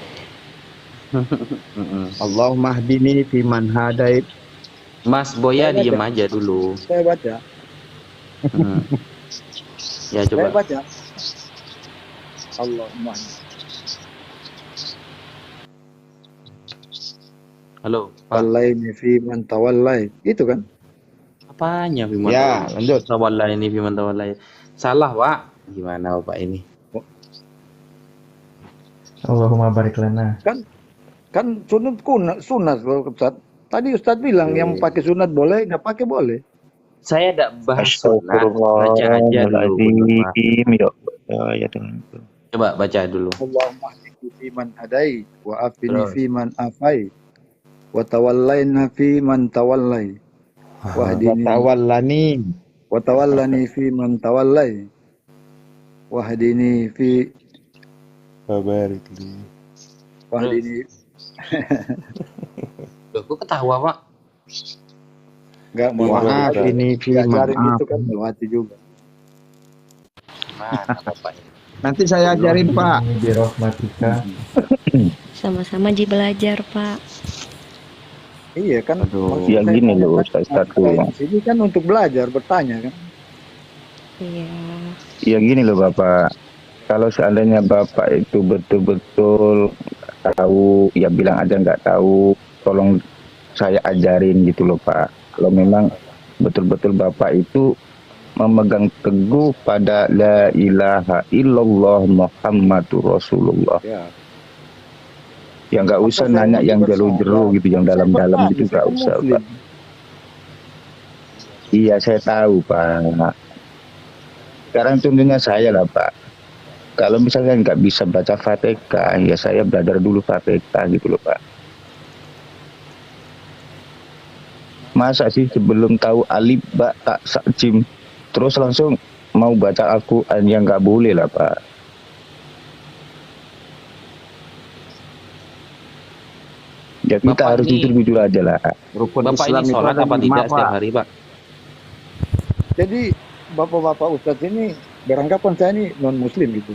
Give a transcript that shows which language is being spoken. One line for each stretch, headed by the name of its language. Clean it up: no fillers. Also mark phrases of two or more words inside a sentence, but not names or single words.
Arabic: اللهم اهدني في من هديت.
Indonesian: Mas Boya Saya baca. diem aja dulu. saya baca. Ya Saya coba. baca. Allahumma. Halo, Pak.
Arabic: وتولني في من توليت.
Indonesian: Itu kan? Apanya Fiman? Ya, lanjut.
Arabic: تول ني فيمن تولى.
Indonesian: Salah, Pak. Gimana Bapak ini?
Arabic: اللهم بارك لنا.
Indonesian: Kan sunat kalau Ustaz. Tadi Ustaz bilang yang pakai sunat boleh, nggak pakai boleh. Saya tidak bahas sunat, baca aja dulu. Ya dengan itu. Coba baca dulu.
Arabic: اللهم اهدني في من هديت وعافني
Indonesian: Terus.
Arabic: في من عافيت وتولني في من توليت واهدني Tawallani. وتولني في من توليت واهدني في بارك لي. واهدني.
Indonesian: Loh, kok ketawa, Pak? Enggak mau
Arabic: وعافني في من
Indonesian: diajarin itu af. kan melewati juga. Gimana Bapak ini? Nanti saya ajarin Pak. Ini birahmatika. Sama-sama Ji belajar Pak. Iya kan. Aduh, maksud ya saya gini kan loh, kan Ustadz. kayak di sini kan untuk belajar, bertanya kan. Iya. Ya gini loh Bapak, kalau seandainya Bapak itu betul-betul tahu, ya bilang aja nggak tahu, tolong saya ajarin gitu loh Pak. Kalau memang betul-betul Bapak itu memegang teguh pada
Arabic: لا إله إلا الله محمد رسول الله.
Indonesian: Ya. Ya nggak usah Masa saya nanya mau yang bersama? jero-jero gitu, yang Saya dalam-dalam bertanya, gitu saya nggak kan usah muslim. Pak. Iya saya tahu Pak. Sekarang contohnya saya lah Pak. Kalau misalnya nggak bisa baca Fatihah, ya saya belajar dulu Fatihah gitu loh Pak. Masa sih sebelum tahu alif, ba, ta, sa, jim, terus langsung mau baca Al-Quran, yang nggak boleh lah Pak. Ya kita Bapak harus ini- jujur-jujur aja lah. Rukun Bapak Islam ini itu sholat ada apa 5, tidak setiap Pak. hari, Pak? Jadi bapak-bapak Ustadz ini beranggapan saya ini non muslim gitu.